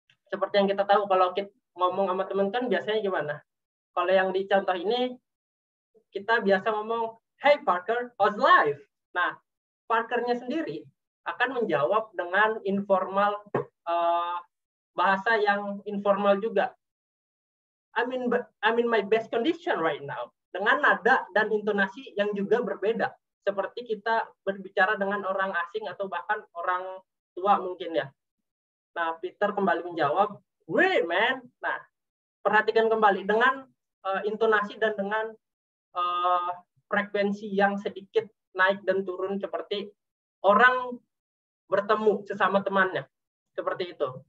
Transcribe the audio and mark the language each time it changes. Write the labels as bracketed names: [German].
[Indonesian] Seperti yang kita tahu, kalau kita ngomong sama teman kan biasanya gimana? Kalau yang di contoh ini, kita biasa ngomong, [English] hey Parker, how's life? [Indonesian] Nah, Parkernya sendiri akan menjawab dengan informal, bahasa yang informal juga. [English] I'm in my best condition right now. [Indonesian] Dengan nada dan intonasi yang juga berbeda. Seperti kita berbicara dengan orang asing atau bahkan orang tua mungkin ya. Nah, Peter kembali menjawab, [English] great man. [Indonesian] Nah, perhatikan kembali dengan intonasi dan dengan frekuensi yang sedikit naik dan turun seperti orang bertemu sesama temannya. Seperti itu.